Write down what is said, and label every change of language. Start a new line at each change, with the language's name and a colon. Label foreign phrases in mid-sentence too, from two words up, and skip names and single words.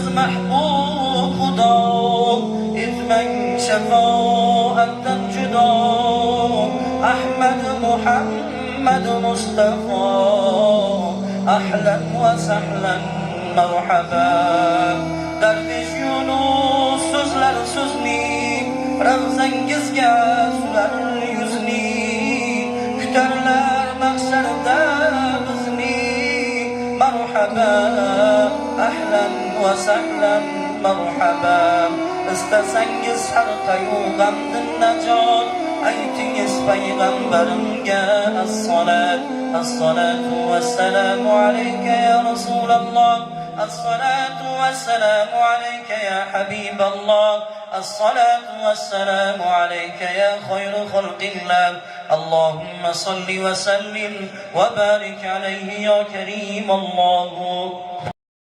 Uzbek: mahbub xudo etmang shafoatdan judo Ahmad Muhammad Mustafa
Arabic: أهلا وسهلا مرحبا
Uzbek: darvish Yunus so'zlar so'zni ravzangizga sular yuzni kutarlar mahsharda bizni
Arabic: مرحبا أهلا وسهلا مرحبا
Uzbek: istasangiz har qayu g'amdan najot aytingiz payg'ambarimga
Arabic: الصلاة والسلام عليك يا رسول الله الصلاة والسلام عليك يا حبيب الله الصلاة والسلام عليك يا خير خلق الله اللهم صل وسلم وبارك عليه يا كريم الله